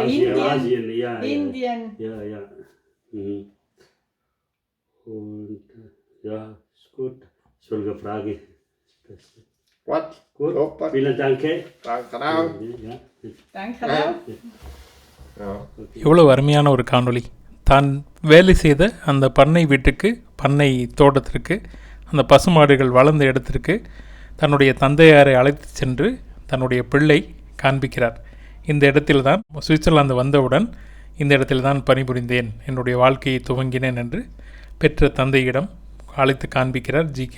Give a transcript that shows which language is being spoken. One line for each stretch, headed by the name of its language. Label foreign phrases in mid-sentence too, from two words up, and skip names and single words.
German: Asien, ja. Indien, Ja. Mhm. Und ja, ist gut. Solche Frage ist das Beste. What? Gut, Super. vielen Dank. Danke auch. Ja. danke auch. Ja.
Tamil: எவ்வளவு அருமையான ஒரு காணொளி. தான் வேலை செய்த அந்த பண்ணை வீட்டுக்கு, பண்ணை தோட்டத்திற்கு, அந்த பசுமாடுகள் வளர்ந்த இடத்திற்கு தன்னுடைய தந்தையாரை அழைத்து சென்று தன்னுடைய பிள்ளை காண்பிக்கிறார். இந்த இடத்தில் தான் சுவிட்சர்லாந்து வந்தவுடன் இந்த இடத்தில் தான் பணிபுரிந்தேன், என்னுடைய வாழ்க்கையை துவங்கினேன் என்று பெற்ற தந்தையிடம் அழைத்து காண்பிக்கிறார் ஜி.கே.